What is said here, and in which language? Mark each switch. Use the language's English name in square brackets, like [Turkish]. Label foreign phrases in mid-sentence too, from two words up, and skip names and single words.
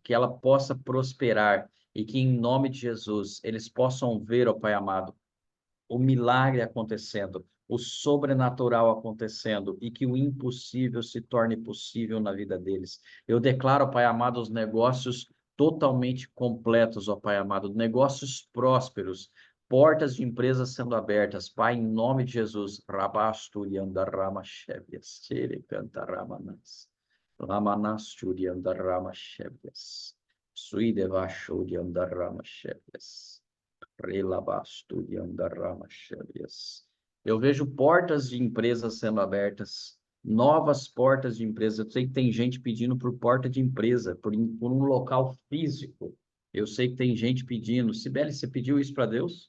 [Portuguese] Que ela possa prosperar e que, em nome de Jesus, eles possam ver, ó Pai amado, o milagre acontecendo, o sobrenatural acontecendo e que o impossível se torne possível na vida deles. Eu declaro, Pai amado, os negócios totalmente completos, ó Pai amado, negócios prósperos, portas de empresas sendo abertas, Pai, em nome de Jesus. Rabastu yandarama shevias, tere cantaramanas, lamanas yandarama shevias, suidevashu yandarama shevias. Eu vejo portas de empresas sendo abertas, novas portas de empresas. Eu sei que tem gente pedindo por porta de empresa, por um local físico. Eu sei que tem gente pedindo. Sibeli, você pediu isso para Deus?